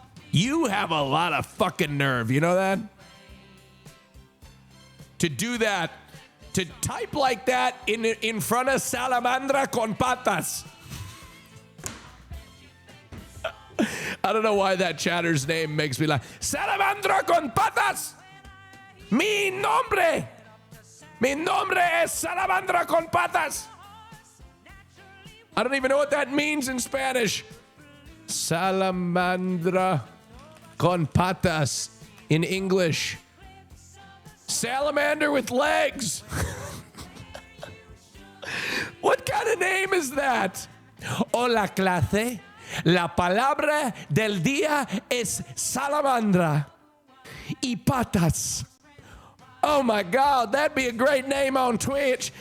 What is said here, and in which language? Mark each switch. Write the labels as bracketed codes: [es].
[en] You have a lot of fucking nerve. You know that? To do that, to type like that in front of Salamandra con patas. I don't know why that chatter's name makes me laugh. Salamandra con patas. [es] Mi nombre es Salamandra con patas. I don't even know what that means in Spanish. Salamandra con patas in English. Salamander with legs. What kind of name is that? Hola, clase. La palabra del día es salamandra y patas. [en] Oh my God, that'd be a great name on Twitch.